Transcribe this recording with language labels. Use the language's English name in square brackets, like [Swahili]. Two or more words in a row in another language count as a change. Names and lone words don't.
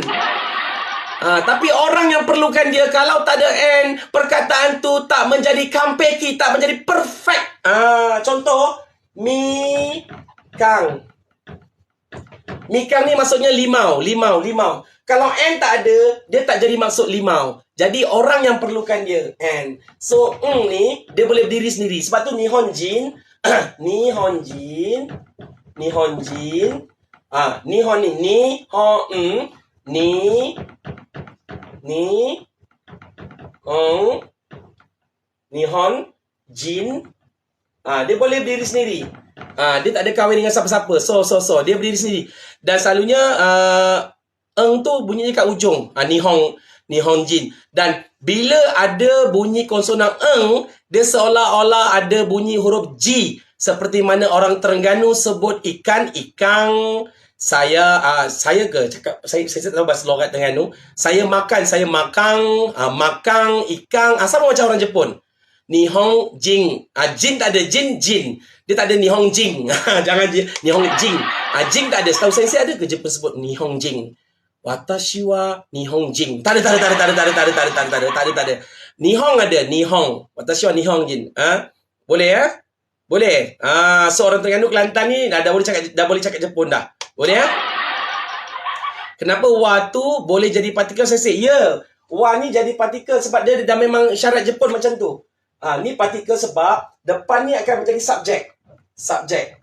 [Malay] Tapi orang yang perlukan dia, kalau tak ada N, perkataan tu tak menjadi kampeki, tak menjadi perfect. Contoh, mikang. Mikang ni maksudnya limau. Kalau N tak ada, dia tak jadi maksud limau. Jadi orang yang perlukan dia, N. So, ni, dia boleh berdiri sendiri. Sebab tu Nihonjin. Nihon ni. [Japanese] 日本人. [Malay] Dia boleh berdiri sendiri. Dia tak ada kahwin dengan siapa-siapa. So dia berdiri sendiri. Dan selalunya tu bunyinya kat ujung. [Japanese] 日本人. [Malay] Dan bila ada bunyi konsonan dia seolah-olah ada bunyi huruf G. Seperti mana orang Terengganu sebut ikan, ikang. Saya cakap saya tahu bahasa logat Terengganu. Saya makan, makang, ikang, sama macam orang Jepun. [Japanese] 日本人. [Malay] Jin tak ada, jin. Dia tak ada [Japanese] 日本人. [Malay] Jangan [Japanese] 日本人. [Malay] Jing tak ada. Setahu saya ada ke Jepun sebut [Japanese] 日本人? 私は日本人. [Malay] Tak ada. Nihong ada, nihong. [Japanese] 私は日本人. [Malay] Boleh ya? Boleh. Seorang Terengganu Kelantan ni dah boleh cakap Jepun dah. Boleh ya? Kenapa wa tu boleh jadi partikel sensei? Ya, wa ni jadi partikel sebab dia dah memang syarat Jepun macam tu. Ni partikel sebab depan ni akan menjadi subjek.